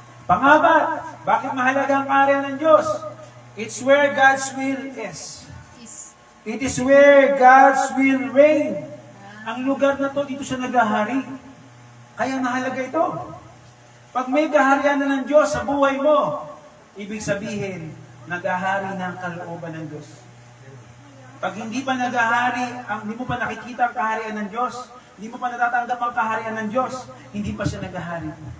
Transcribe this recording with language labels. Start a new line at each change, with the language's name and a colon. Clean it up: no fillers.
Filipino: Pangapat, bakit mahalaga ang kaharian ng Diyos?
English: It's where God's will is. It is where God's will reign.
Filipino: Ang lugar na to, dito siya naghahari. Kaya mahalaga ito. Pag may kaharian na ng Diyos sa buhay mo, ibig sabihin, naghahari ng kalooban ng Diyos. Pag hindi pa naghahari, hindi mo pa nakikita ang kaharian ng Diyos, hindi mo pa natatanggap ang kaharian ng Diyos, hindi pa siya naghahari.